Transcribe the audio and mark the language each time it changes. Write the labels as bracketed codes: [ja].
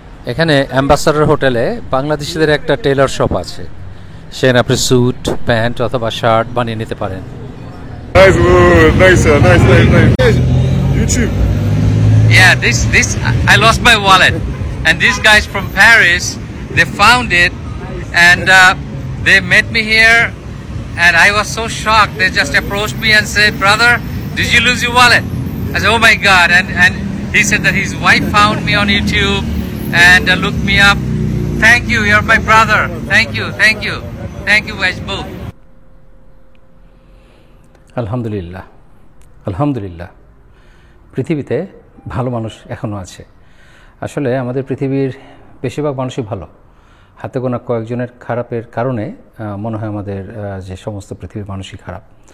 [bn] এখানে অ্যাম্বাসাডর হোটেলে বাংলাদেশিদের একটা টেলার শপ আছে, সেখানে আপনি স্যুট প্যান্ট অথবা শার্ট বানিয়ে নিতে পারেন। [en] Nice, nice. YouTube. Yeah, this I lost my wallet, and these guys from Paris, they found it, and they met me here, and I was so shocked. They just approached me and said, "Brother, did you lose your wallet?" I said, "Oh my God!" And he said that his wife found me on YouTube and looked me up. Thank you, you're my brother. Thank you guys both. [bn] আলহামদুলিল্লাহ, আলহামদুলিল্লাহ, পৃথিবীতে ভালো মানুষ এখনও আছে। আসলে আমাদের পৃথিবীর বেশিরভাগ মানুষই ভালো, হাতে গোনা কয়েকজনের খারাপের কারণে মনে হয় আমাদের যে সমস্ত পৃথিবীর মানুষই খারাপ।